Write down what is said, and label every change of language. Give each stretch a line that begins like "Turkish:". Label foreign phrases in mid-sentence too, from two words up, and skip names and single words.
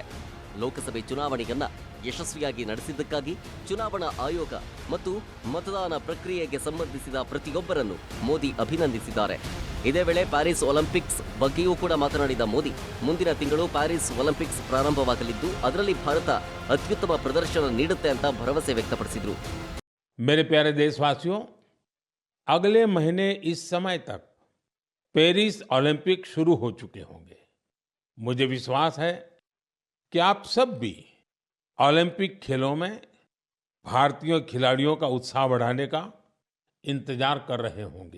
Kannada: ಲೋಕಸಭೆ ಚುನಾವಣೆಯನ್ನ ಯಶಸ್ವಿಯಾಗಿ ನಡೆಸಿದ್ದಕ್ಕಾಗಿ ಚುನಾವಣಾ ಆಯೋಗ ಮತ್ತು ಮತದಾನ ಪ್ರಕ್ರಿಯೆಗೆ ಸಂಬಂಧಿಸಿದ ಪ್ರತಿಯೊಬ್ಬರನ್ನು ಮೋದಿ ಅಭಿನಂದಿಸಿದ್ದಾರೆ. ಇದೇ ವೇಳೆ ಪ್ಯಾರಿಸ್ ಒಲಿಂಪಿಕ್ಸ್ ಬಗ್ಗೆಯೂ ಕೂಡ ಮಾತನಾಡಿದ ಮೋದಿ, ಮುಂದಿನ ತಿಂಗಳು ಪ್ಯಾರಿಸ್ ಒಲಿಂಪಿಕ್ಸ್ ಪ್ರಾರಂಭವಾಗಲಿದ್ದು ಅದರಲ್ಲಿ ಭಾರತ ಅತ್ಯುತ್ತಮ ಪ್ರದರ್ಶನ ನೀಡುತ್ತೆ ಅಂತ ಭರವಸೆ ವ್ಯಕ್ತಪಡಿಸಿದರು.
Hindi: मेरे प्यारे देशवासियों, अगले महीने इस समय तक पेरिस ओलंपिक शुरू हो चुके होंगे. मुझे विश्वास है कि आप सब भी ओलंपिक खेलों में भारतीय खिलाड़ियों का उत्साह बढ़ाने का इंतजार कर रहे होंगे.